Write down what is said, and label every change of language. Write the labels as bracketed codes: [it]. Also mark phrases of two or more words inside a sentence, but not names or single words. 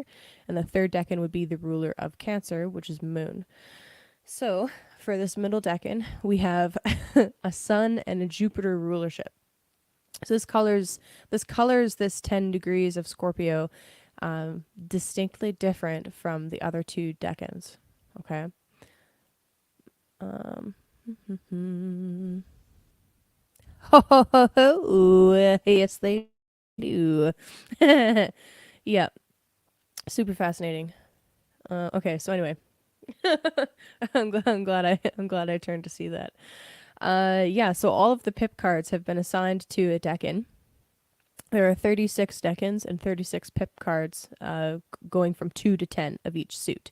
[en] And the third decan would be the ruler of Cancer, which is Moon. So for this middle decan, we have a Sun and a Jupiter rulership. So this colors this 10 degrees of Scorpio distinctly different from the other two decans. Okay. Um, ho, ho, ho, ho. Yes, they do. Yeah, super fascinating. Okay, so anyway, I'm glad I turned to see that. Yeah, so all of the pip cards have been assigned to a decan. There are 36 decans and 36 pip cards, going from 2 to 10 of each suit.